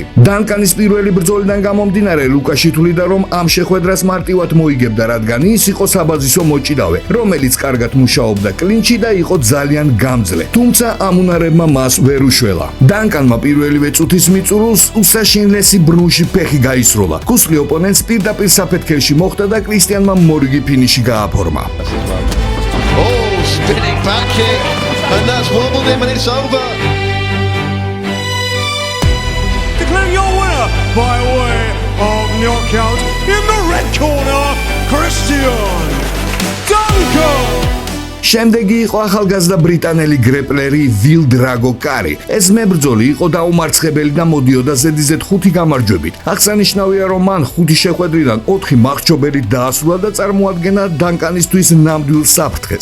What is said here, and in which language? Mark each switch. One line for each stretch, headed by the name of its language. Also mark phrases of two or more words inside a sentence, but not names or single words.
Georgian: დანკანის პირველი ბრძოლიდან გამომდინარე, ლუკაში თვლიდა, რომ ამ შეხვედრას მარტივად მოიგებდა, რადგან ის იყო საბაზისო მოჭიდავე, რომელიც კარგად მუშაობდა კლინჩი და იყო ძალიან გამძლე. თუმცა ამ უნარებმა მას ვერ უშველა. დანკანმა პირველივე წუთის მიწურულს უსაშინლესი ბრუნში ფეხი გაისროლა. ქუსლი ოპონენტს პირდაპირ საფეთქელში მოხვდა და კრისტიანმა მორიგი ფინიში გააფორმა.
English: Spinning back kick, and that's wobbled him, and it's over. Declaring your winner by way of knockout in the red corner, Christian Duncan.
Georgian: შემდეგი იყო ახალგაზრდა ბრიტანელი გრეპლერი ვილ დრაგო კარი. ეს მებრძოლი იყო დაუმარცხებელი და მოდიოდა ზედიზედ 5 გამარჯვებით. აღსანიშნავია, რომ მან 5 შეხვედრიდან 4 მახრჩობელით დაასრულა და წარმოადგენდა დანკანისთვის ნამდვილ საფრთხეს.